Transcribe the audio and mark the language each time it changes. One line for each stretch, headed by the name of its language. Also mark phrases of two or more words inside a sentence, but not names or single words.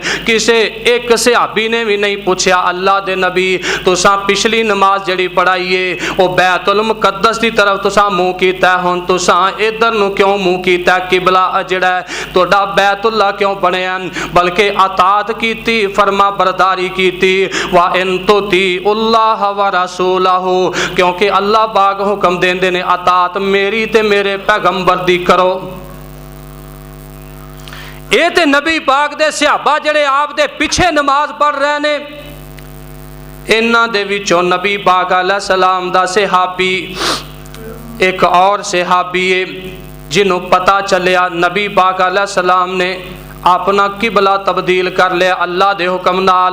Punjabi: ਕਿਸੇ ਇੱਕ ਸਹਾਬੀ ਨੇ ਭੀ ਨਹੀਂ ਪੁੱਛਾ ਅੱਲ੍ਹਾ ਦੇ ਨਬੀ ਤੁਸਾਂ ਪਿਛਲੀ ਨਮਾਜ਼ ਜਿਹੜੀ ਪੜ੍ਹਾਈ ਏ ਉਹ ਬੈਤੁਲ ਮੁਕੱਦਸ ਦੀ ਤਰਫ਼ ਤੁਸਾਂ ਮੂੰਹ ਕੀਤਾ, ਹੁਣ ਤੁਸਾਂ ਇਧਰ ਨੂੰ ਕਿਉਂ ਮੂੰਹ ਕੀਤਾ, ਕਿਬਲਾ ਜਿਹੜਾ ਤੁਹਾਡਾ ਬੈਤੁੱਲਾ ਕਿਉਂ ਬਣਿਆ, ਬਲਕਿ ਇਤਾਅਤ ਕੀਤੀ, ਫ਼ਰਮਾਂ ਬਰਦਾਰੀ ਕੀਤੀ।
Arabic: وإن تطيعوا الله ورسوله,
Punjabi: ਕਿਉਂਕਿ ਅੱਲ੍ਹਾ ਪਾਕ ਹੁਕਮ ਦਿੰਦੇ ਨੇ ਇਤਾਅਤ ਮੇਰੀ ਤੇ ਮੇਰੇ ਪੈਗ਼ੰਬਰ ਦੀ ਕਰੋ। ਇਹ ਤੇ ਨਬੀ ਪਾਕ ਦੇ ਸਹਾਬਾ ਜਿਹੜੇ ਆਪ ਦੇ ਪਿੱਛੇ ਨਮਾਜ਼ ਪੜ੍ਹ ਰਹੇ ਨੇ, ਇਨ੍ਹਾਂ ਦੇ ਵਿੱਚੋਂ ਨਬੀ ਪਾਕ ਅਲੈਹਿੱਸਲਾਮ ਦਾ ਸਹਾਬੀ ਇੱਕ ਔਰ ਸਹਾਬੀ ਹੈ ਜਿਨ੍ਹੋਂ ਪਤਾ ਚੱਲਿਆ ਨਬੀ ਪਾਕ ਅਲੈਹਿੱਸਲਾਮ ਨੇ ਆਪਣਾ ਕਿਬਲਾ ਤਬਦੀਲ ਕਰ ਲਿਆ ਅੱਲ੍ਹਾ ਦੇ ਹੁਕਮ ਨਾਲ।